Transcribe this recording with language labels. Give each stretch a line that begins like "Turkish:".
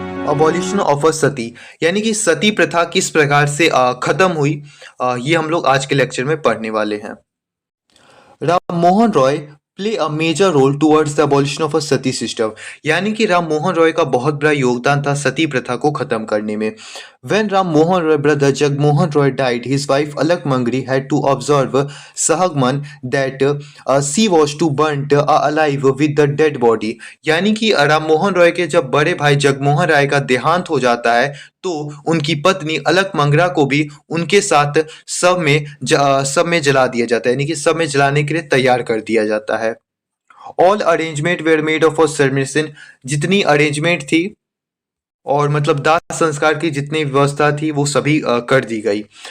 English: abolition of a sati,
Hindi: यानी कि सती प्रथा किस प्रकार से खत्म हुई, ये हम लोग आज के लेक्चर में पढ़ने वाले हैं। Ram Mohan Roy
English: play a major role towards the abolition of a sati system,
Hindi: यानी कि राम मोहन रॉय का बहुत बड़ा योगदान था सती प्रथा को खत्म करने में।
English: When Ram Mohan Roy brother Jagmohan Roy died, his wife Alak Mangri had to observe Sahagman that she was to burnt alive with the dead body।
Hindi: यानी कि राम मोहन रॉय के जब बड़े भाई जगमोहन राय का देहांत हो जाता है तो उनकी पत्नी अलक मंगरा को भी उनके साथ सब में जला दिया जाता है, यानी कि सब में जलाने के लिए तैयार कर दिया जाता है।
English: all arrangement were made of submission,
Hindi: जितनी अरेंजमेंट थी और मतलब दाह संस्कार की जितनी व्यवस्था थी वो सभी कर दी गई।